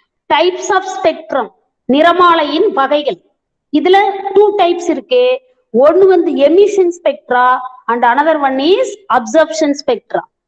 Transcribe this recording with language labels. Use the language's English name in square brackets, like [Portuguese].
[English] Types of spectrum, [Tamil] நிறமாலையின் வகைகள். இதுல 2 types இருக்கு. ஒன்னு வந்து [English] emission spectra and another one is absorption spectra.